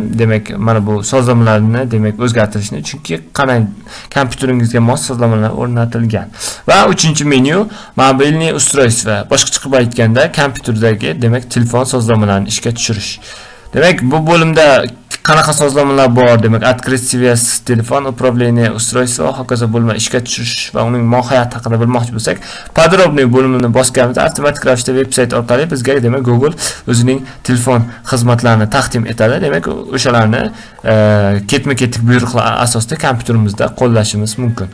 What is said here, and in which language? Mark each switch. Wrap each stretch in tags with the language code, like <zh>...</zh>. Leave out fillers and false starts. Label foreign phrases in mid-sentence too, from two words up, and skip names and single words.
<uz>Demak mana bu sozlamalarni demak o'zgartirishni, chunki qanday kompyuteringizga mos sozlamalar o'rnatilgan. Va 3-menyu</uz> <ru>мобильный устройство.</ru> <uz>Boshqacha qilib aytganda kompyuterdagi demak telefon sozlamalarini ishga tushirish. Demak bu bo'limda qanaqa sozlamalar bor, demak</uz> <ru>открыть связь,</ru> <uz>telefon</uz> <ru>управление устройство</ru> <uz>va hokazo bo'lma ishga tushirish va uning mohiyati haqida bilmoqchi bo'lsak, podrobniy bo'limini bosganimizda avtomatik ravishda veb-sayt orqali bizga demak Google o'zining telefon xizmatlarini taqdim etadi. Demak o'shalarni ketma-ketlik buyruqlar asosida kompyuterimizda qo'llashimiz mumkin.</uz>